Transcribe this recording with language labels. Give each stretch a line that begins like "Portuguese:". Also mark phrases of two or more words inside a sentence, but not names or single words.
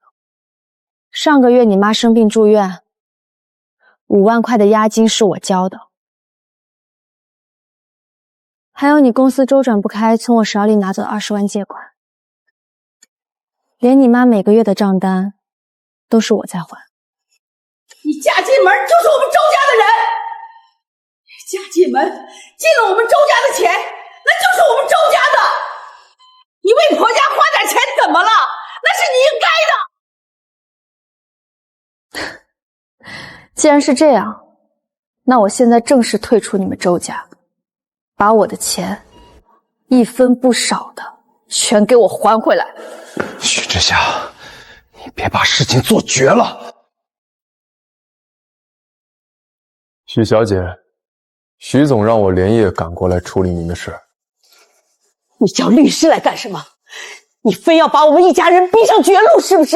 Chinese: 上個月你媽生病住院，5萬塊的押金是我交的。還有你公司周轉不開，從我手裡拿走20萬借款，連你媽每個月的賬單都是我在還。你嫁進門就是我們周家的人，嫁進門進了我們周家的錢，那就是我們周家的。你为婆家花點錢怎麼了？那是你應該的。既然是這樣，那我現在正式退出你們周家，把我的錢一分不少的全給我還回來。許之夏，你別把事情做絕了。許小姐，許總讓我連夜趕過來處理您的事。你叫律師來幹什麼？你非要把我們一家人逼上絕路是不是？